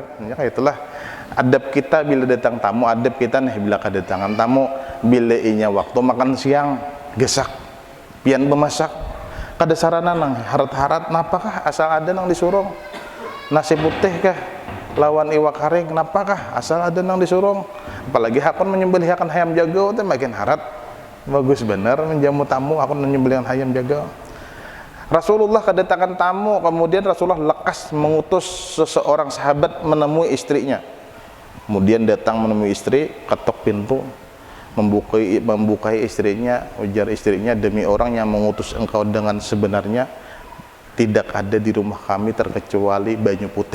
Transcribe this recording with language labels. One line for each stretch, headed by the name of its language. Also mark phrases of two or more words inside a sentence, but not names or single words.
Banjar: Ya itulah adab kita bila datang tamu, adab kita nih bila kedatangan tamu, bila inya waktu makan siang gesak pian bemasak kada sarana nang harat-harat napakah asal ada nang disurung nasi putih kah lawan iwak kering napakah asal ada nang disurung, apalagi hakon menyembelih akan ayam jago itu makin harat. Bagus benar menjamu tamu hakon menyembelih ayam jago.
Indonesian: Rasulullah kedatangan tamu, kemudian Rasulullah lekas mengutus seseorang sahabat menemui istrinya. Kemudian datang menemui istri, ketok pintu, membukai istrinya, ujar istrinya, demi orang yang mengutus engkau dengan sebenarnya, tidak ada di rumah kami terkecuali baju putih.